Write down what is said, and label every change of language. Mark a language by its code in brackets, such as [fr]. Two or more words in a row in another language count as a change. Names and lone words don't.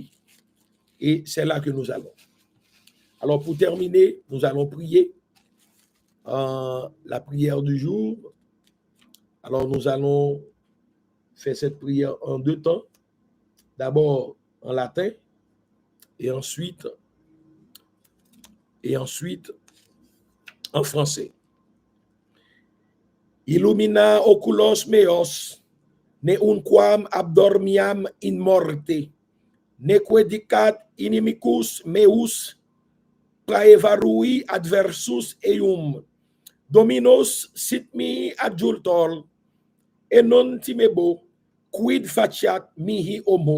[fr] Et c'est là que nous allons. Alors pour terminer, nous allons prier la prière du jour. Alors nous allons faire cette prière en 2 temps. D'abord en latin et ensuite en français. [la] Illumina oculos meos, ne unquam abdormiam in morte, neque dicat inimicus meus praevarui adversus eum. Dominos sit mihi adjultor, e non timebo, quid faciat mihi homo.